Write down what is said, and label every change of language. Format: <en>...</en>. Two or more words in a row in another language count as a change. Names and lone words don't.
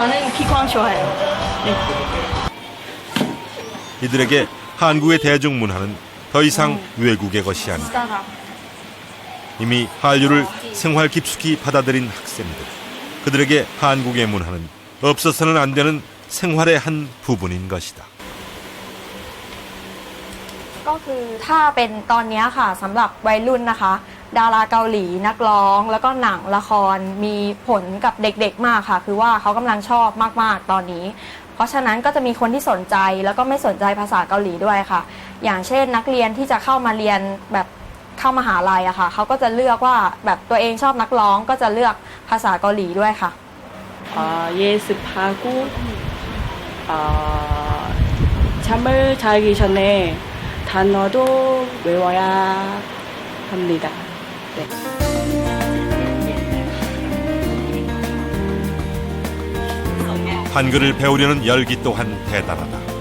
<ko>저는 기광 좋아해요. 네. 이들에게 한국의 대중문화는 더 이상 외국의 것이 아니다. 이미 한류를 생활 깊숙이 받아들인 학생들. 그들에게 한국의 문화는 없어서는 안 되는 생활의 한 부분인 것이다.</ko> <th>ก็คือถ้าเป็นตอนนี้ค่ะสำหรับวัยรุ่นนะคะดาราเกาหลีนักร้องแล้วก็หนังละครมีผลกับเด็กๆมากค่ะคือว่าเขากำลังชอบมากๆตอนนี้เพราะฉะนั้นก็จะมีคนที่สนใจแล้วก็ไม่สนใจภาษาเกาหลีด้วยค่ะอย่างเช่นนักเรียนที่จะเข้ามาเรียนแบบเข้ามหาลัยอะค่ะเขาก็จะเลือกว่าแบบตัวเองชอบนักร้องก็จะเลือกภาษาเกาหลีด้วยค่ะ</th> <ko>예습하고 잠을 자기 전에 단어도 외워야 합니다. 네. 한글을 배우려는 열기 또한 대단하다.</ko>